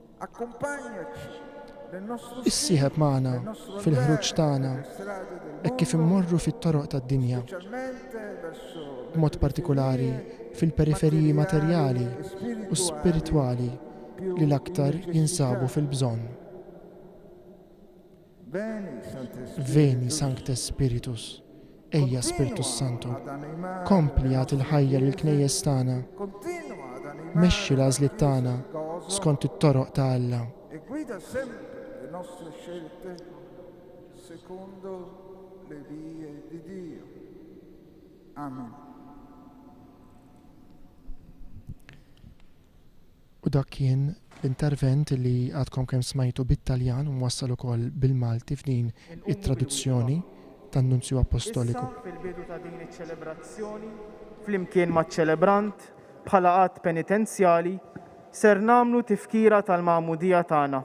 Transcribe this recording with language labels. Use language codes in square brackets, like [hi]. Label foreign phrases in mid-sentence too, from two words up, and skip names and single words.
[mt] Issieħeb magħna fil-ħruġ tagħna hekk kif immorru fit-toroq tad-dinja, b'mod partikolari fil-periferiji materjali u spiritwali li l-aktar jinsabu fil-bżonn. [la] Veni Sancte Spiritus, [mt] ejja Spiritus Santu, kompli għat il-ħajja l-knejjes tagħna, mexxi l-għażliet tagħna skont it-toroq ta' Alla. [it] E guida sempre le nostre scelte secondo le vie di Dio. Amen. [mt] U dak kien l-intervent li għadkom kemm smajtu bit-Taljan u mwassal ukoll bil-Malti f'din it-traduzzjoni tan-Nunzju Apostoliku. Issa fil-bidu ta' din iċ-ċelebrazzjoni, flimkien maċ-ċelebrant bħala qatt penitenzjali, ser nagħmlu tifkira tal-magħmudija tagħna.